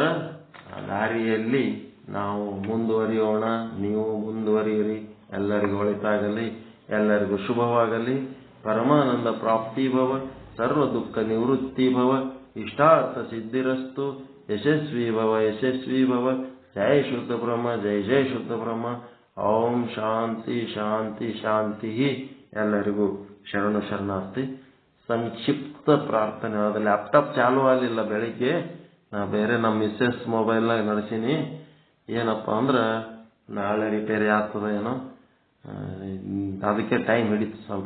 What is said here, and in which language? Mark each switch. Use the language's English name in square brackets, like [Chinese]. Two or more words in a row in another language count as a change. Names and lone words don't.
[Kannada] ಆ ದಾರಿಯಲ್ಲಿ ನಾವು ಮುಂದುವರಿಯೋಣ. ನೀವು ಮುಂದುವರಿಯಿರಿ. ಎಲ್ಲರಿಗೂ ಒಳಿತಾಗಲಿ, ಎಲ್ಲರಿಗೂ ಶುಭವಾಗಲಿ. [Sanskrit] ಪರಮಾನಂದ ಪ್ರಾಪ್ತಿ ಭವ, ಸರ್ವ ದುಃಖ ನಿವೃತ್ತಿ ಭವ, ಇಷ್ಟಾರ್ಥ ಸಿದ್ಧಿರಸ್ತು. ಯಶಸ್ವಿ ಭವ, ಯಶಸ್ವಿ ಭವ. ಜಯ ಶುದ್ಧ ಬ್ರಹ್ಮ, ಜಯ ಜಯ ಶುದ್ಧ ಬ್ರಹ್ಮ. ಓಂ ಶಾಂತಿ ಶಾಂತಿ ಶಾಂತಿ. [Kannada] ಎಲ್ಲರಿಗೂ ಶರಣು ಶರಣಾರ್ಥಿ. ಸಂಕ್ಷಿಪ್ತ ಪ್ರಾರ್ಥನೆ. ಅದು ಲ್ಯಾಪ್ಟಾಪ್ ಚಾಲು ಆಗಲಿಲ್ಲ ಬೆಳಿಗ್ಗೆ. ನಾ ಬೇರೆ ನಮ್ಮ ಮಿಸ್ಸೆಸ್ ಮೊಬೈಲ್ನಾಗ ನಡೆಸೀನಿ. ಏನಪ್ಪ ಅಂದ್ರೆ ನಾಳೆ ರಿಪೇರಿ ಆಗ್ತದ ಏನೋ, ಅದಕ್ಕೆ ಟೈಮ್ ಹಿಡಿತು ಸ್ವಲ್ಪ.